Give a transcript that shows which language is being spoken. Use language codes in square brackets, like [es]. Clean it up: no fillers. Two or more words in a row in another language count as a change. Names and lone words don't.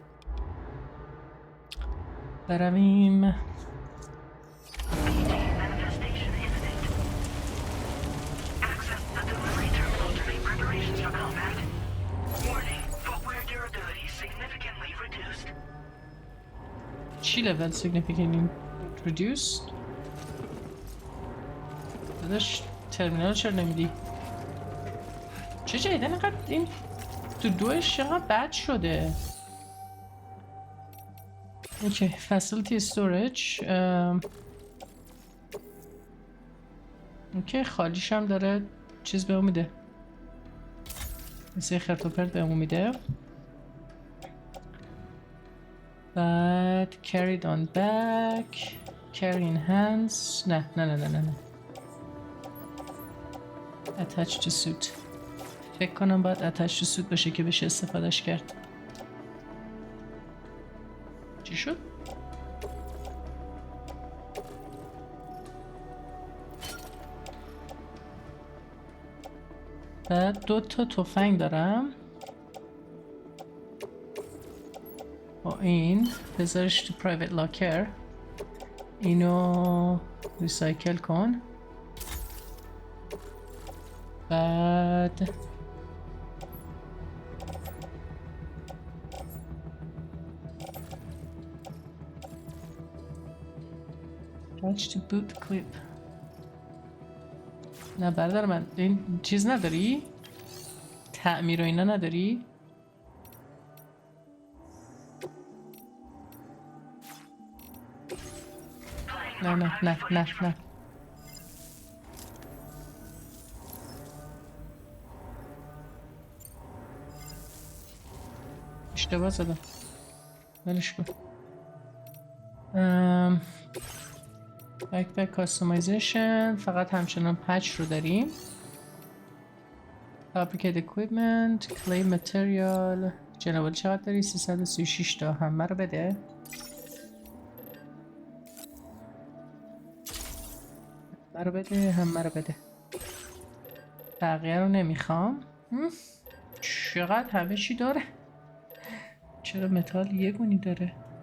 [fa] برویم چی [en] level significantly reduced؟ [fa] داداش ترمینال چرا نمیدی؟ چه جایدن اینقدر این تو دوش چقدر بد شده؟ اوکی [en] facility storage [fa] اوکی خالیش هم داره چیز به اون میده مثل خرط و پرت به اون میده. [en] بعد carried on back carry in hands نه attach to suit [fa] فکر کنم باید [en] attach to suit [fa] باشه که بشه استفادهش کرد. چی شد؟ بعد 2 تا تفنگ دارم با این بذارش تو [en] private locker. [fa] اینو ریسایکل کن. بعد [en] attach to boot clip. [fa] نه برادر من این چیز نداری؟ تعمیر و اینا نداری؟ نه اشتباه زدم ولش کن. [en] backpack customization [fa] فقط همچنان پچ رو داریم. [en] fabricate equipment clay material [fa] جنابالی چقدر داری؟ 336 تا همه رو بده. همه رو بده بقیه رو نمیخوام. چقدر همه چی داره. چرا متال یه گونی داره؟